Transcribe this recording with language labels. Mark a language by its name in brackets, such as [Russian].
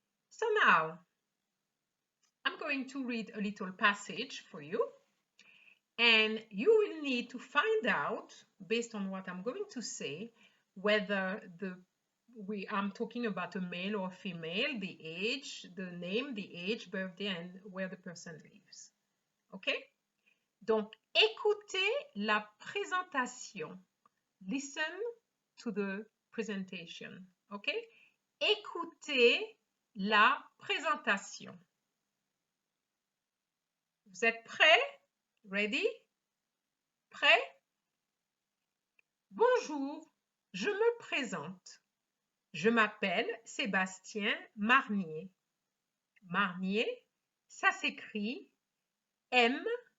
[English] So now, I'm going to read a little passage for you, and you will need to find out, based on what I'm going to say, whether I'm talking about a male or female, the age, the name, the age, birthday, and where the person lives. Okay? [French] Donc, écoutez la présentation. [English] Listen to the presentation. Okay? [French] Écoutez la présentation. Vous êtes prêts? [English] Ready? [French] Prêt? Bonjour, je me présente. Je m'appelle Sébastien Marnier. Marnier, ça s'écrit M-A-R-N-I-E-R.